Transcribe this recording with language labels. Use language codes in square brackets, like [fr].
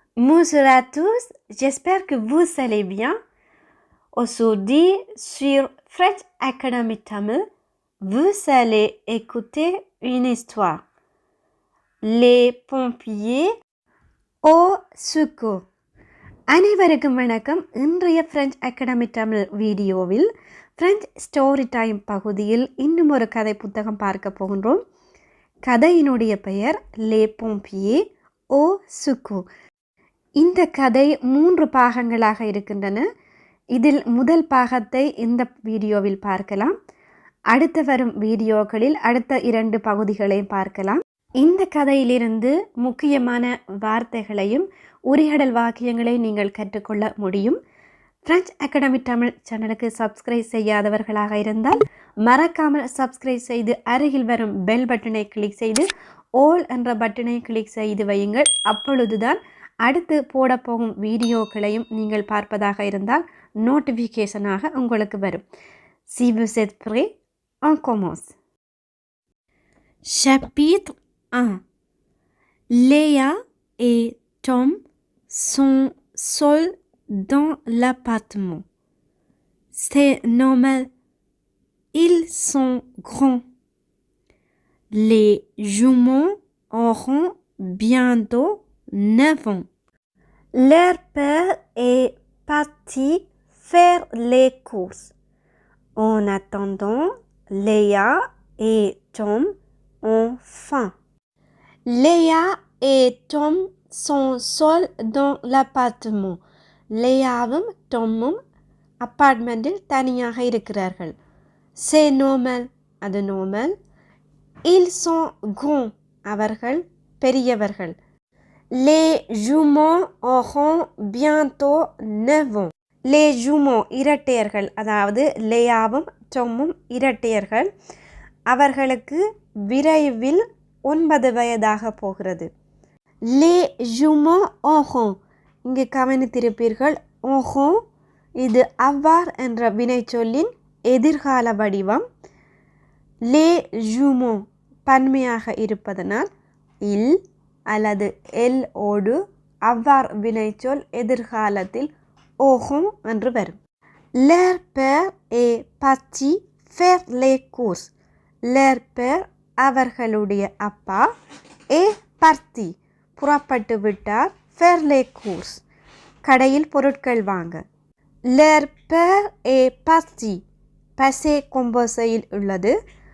[fr] Bonjour à tous, j'espère que vous allez bien. Aujourd'hui, sur French Academy Tamil, vous allez écouter une histoire. Les pompiers au secours. [ta] அனைவருக்கும் வணக்கம். இன்றைய French Academy Tamil வீடியோவில் French Story Time பகுதியில் இன்னும் ஒரு கதை புத்தகம் பார்க்க போகின்றோம். கதையினுடைய பெயர் Les pompiers au secours. இந்த கதை 3 பாகங்களாக இருக்கின்றன. இதில் முதல் பாகத்தை இந்த வீடியோவில் பார்க்கலாம். அடுத்து வரும் வீடியோக்களில் அடுத்த 2 பகுதிகளையும் பார்க்கலாம். இந்த கதையிலிருந்து முக்கியமான வார்த்தைகளையும் உரையாடல் வாக்கியங்களையும் நீங்கள் கற்றுக்கொள்ள முடியும். French Academy தமிழ் சேனலுக்கு சப்ஸ்கிரைப் செய்யாதவர்களாக இருந்தால் மறக்காமல் சப்ஸ்கிரைப் செய்து அருகில் வரும் பெல் பட்டனை கிளிக் செய்து ஆல் என்ற பட்டனை கிளிக் செய்து வையுங்கள். அப்பொழுதுதான் அடுத்து போட போகும் வீடியோக்களையும் நீங்கள் பார்ப்பதாக இருந்தால் நோட்டிஃபிகேஷனாக உங்களுக்கு வரும். [fr] Si vous êtes prêts, on commence. Chapitre 1. Léa et Tom sont seuls dans l'appartement. C'est normal, ils sont grands. Les jumeaux auront bientôt 9 ans. Leur père est parti faire les courses. En attendant, Léa et Tom ont faim. Léa et Tom sont seuls dans l'appartement. [ta] லேயாவும் டொம்மும் அப்பார்ட்மெண்ட்டில் தனியாக இருக்கிறார்கள். [fr] C'est normal, [ta] அது normal. [fr] Ils sont grands, [ta] அவர்கள் பெரியவர்கள். [fr] Les jumeaux auront bientôt 9 ans. Les jumeaux [ta] இரட்டையர்கள், அதாவது லேயாவும் டொம்மும் இரட்டையர்கள். அவர்களுக்கு விரைவில் 9 வயதாக போகிறது. [fr] Les jumeaux auront, [ta] இங்கு கவனித்திருப்பீர்கள். auront இது avoir என்ற வினைச்சொல்லின் எதிர்கால வடிவம். Les jumeaux பன்மையாக இருப்பதனால் il அல்லது எல் ஓடு avoir வினைச்சொல் எதிர்காலத்தில் auront என்று வரும். [fr] Leur père est parti faire les courses. Leur père [ta] அவர்களுடைய அப்பா [fr] est parti [ta] புறப்பட்டு விட்டார். [fr] faire les courses [ta] கடையில் பொருட்கள் வாங்க. [fr] Leur père est parti [ta] passé composé-யில் உள்ளது.